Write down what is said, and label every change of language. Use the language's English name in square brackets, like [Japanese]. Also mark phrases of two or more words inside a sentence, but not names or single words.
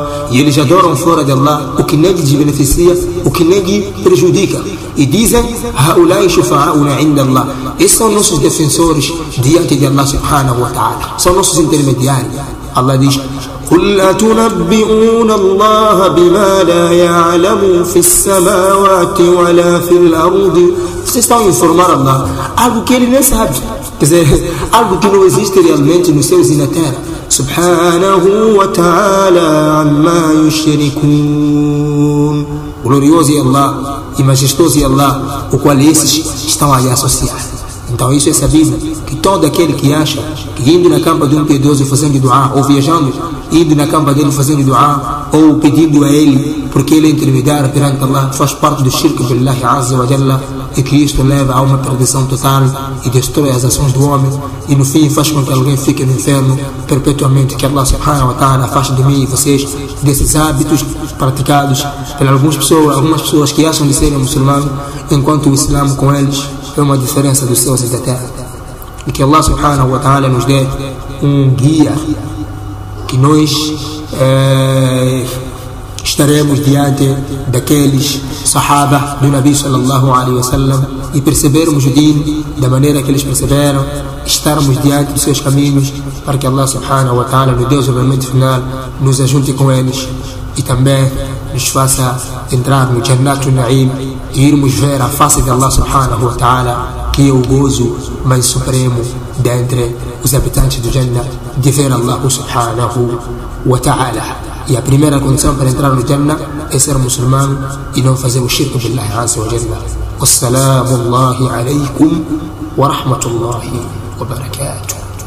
[Portuguese] E eles adoram fora de Allah o que nem lhes beneficia, o que nem lhe prejudica, e dizem: [Arabic] هَؤُلَاءِ شُفَعَاؤُنَا عِندَ اللَّهِ. [Portuguese] Esses são nossos defensores diante de [Arabic] الله سبحانه وتعالى, [Portuguese] são nossos intermediários. Allah diz: [Arabic] قل أتنبئون الله بما لا يعلم في السماوات ولا في الأرض. [Portuguese] Vocês estão a informar Allah algo que ele nem sabe, quer dizer, algo que não existe realmente nos céus e na terra. [Arabic] سبحانه وتعالى عما يشركون. [Portuguese] Glorioso é Allah e majestoso é Allah, o qual esses estão a associar. Então isso é sabido, que todo aquele que acha que indo na campa de um piedoso fazendo dua, ou viajando, indo na campa dele fazendo dua, ou pedindo a ele porque ele é intermediário perante Allah, faz parte do [Arabic] الشرك بالله عز وجل, [Portuguese] e que isto leva a uma perdição total e destrói as ações do homem, e no fim faz com que alguém fique no inferno perpetuamente. Que [Arabic] الله سبحانه وتعالى [Portuguese] afaste de mim e vocês desses hábitos praticados por algumas pessoas que acham de serem muçulmanos, enquanto o Islã com eles é uma diferença dos céus e da terra. E que [Arabic] الله سبحانه وتعالى [Portuguese] nos dê um guia, que nós estaremos diante daqueles sahaba do [Arabic] النبي صلى الله عليه وسلم [Portuguese] e percebermos o din da maneira que eles perceberam, estarmos diante dos seus caminhos, para que [Arabic] الله سبحانه وتعالى, [Portuguese] no Deus obviamente final, nos ajunte com eles e também nos faça entrar no [Arabic] جنة النعيم [Portuguese] e irmos ver a face de [Arabic] الله سبحانه وتعالى, [Portuguese] que é o gozo mais supremo dentre os habitantes do Jannah, de ver [Arabic] الله سبحانه وتعالى. [Portuguese] E a primeira condição para entrar no Jannah é ser muçulmano e não fazer o [Arabic] الشرك بالله عز وجل. والسلام عليكم ورحمة الله وبركاته.